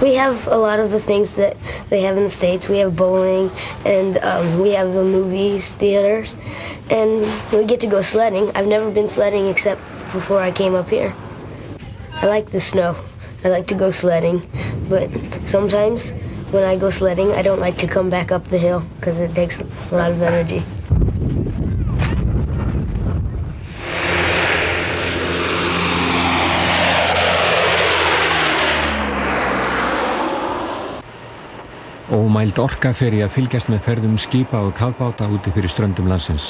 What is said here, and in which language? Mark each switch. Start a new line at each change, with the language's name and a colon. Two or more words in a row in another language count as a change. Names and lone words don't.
English: We have a lot of the things that they have in the States. We have bowling, and we have the movies, theaters, and we get to go sledding. I've never been sledding except before I came up here. I like the snow. I like to go sledding, but sometimes when I go sledding, I don't like to come back up the hill because it takes a lot of energy.
Icelandic: Ómæld orka fer í að fylgjast með ferðum skipa og kafbáta úti fyrir ströndum landsins.